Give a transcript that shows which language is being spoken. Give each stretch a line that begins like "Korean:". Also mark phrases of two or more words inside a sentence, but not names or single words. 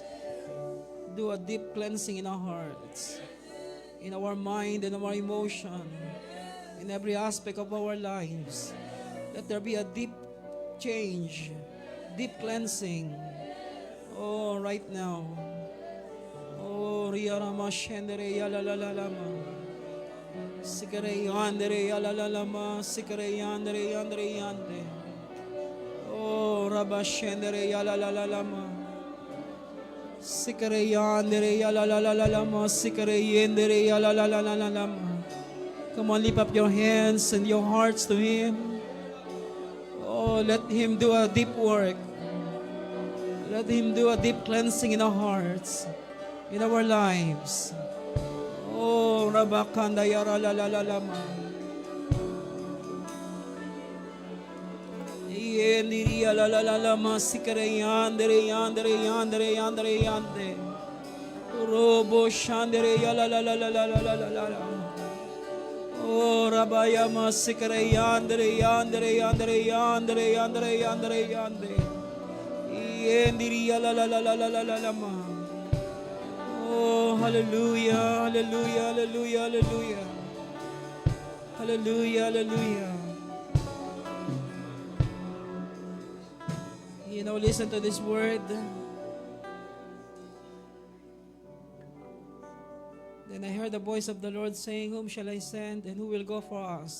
English: Do a deep cleansing in our hearts, in our mind and our emotion, in every aspect of our lives. Let there be a deep change, deep cleansing. Oh, right now. Oh, Riyarama Shendere Yalalalama. Sikare Yandere Yalalalama. Sikare Yandere Yandere Yande. Oh, Rabba Shendere Yalalalama. Sikare Yandere Yalalalama. Sikare Yendere Yalalalama. Come on, lift up your hands and your hearts to Him. Oh, let Him do a deep work. Let Him do a deep cleansing in our hearts, in our lives. Oh, Rabakanda Yara la la la la ma. Yendiri la la la la ma sikere yandere yandere yandere yandere yande. Robo shandere ya la la la la la la la la la. Oh, Rabaya masikere yandere yandere yandere yandere yandere yandere yande. Yendiri la la la la la la la ma. Oh, hallelujah, hallelujah, hallelujah, hallelujah. Hallelujah, hallelujah. You know, listen to this word. Then I heard the voice of the Lord saying, "Whom shall I send, and who will go for us?"